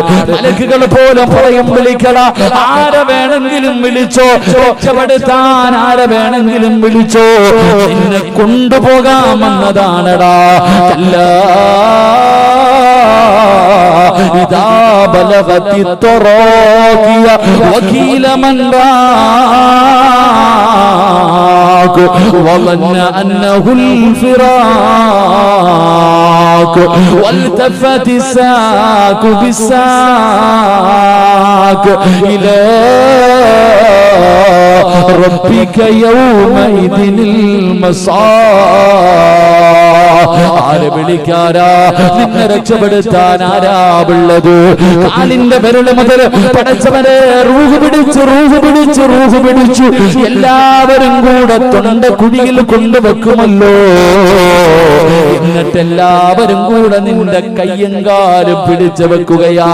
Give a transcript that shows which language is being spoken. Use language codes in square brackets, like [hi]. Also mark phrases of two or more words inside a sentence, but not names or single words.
[ml] മലക്കുകൾ പോലും പറയും, വിളിക്കട, ആരെ വേണമെങ്കിലും വിളിച്ചോ, രക്ഷപ്പെടുത്താൻ ആരെ വേണമെങ്കിലും വിളിച്ചോ, നിന്നെ കൊണ്ടുപോകാമെന്നതാണടാ. [ar] إذا بلغت التراقي وقيل من راق വظن أنه الفراق والتفت الساق بالساق إلى ربك يومئذ المصاب. [ml] ആരെ വിളിക്കാരാ? നിന്നെ രക്ഷപ്പെടുത്താൻ ആരാവുള്ളത്? കാലിന്റെ വിരല് മുതൽ പടച്ചവനെ റൂഹ് പിടിച്ചു എല്ലാവരും കൂടെ തൊണ്ട കുഴിയിൽ കൊണ്ടുവെക്കുമല്ലോ. എന്നിട്ട് എല്ലാവരും കൂടെ നിന്റെ കയ്യും കാലും പിടിച്ചു വെക്കുകയാ.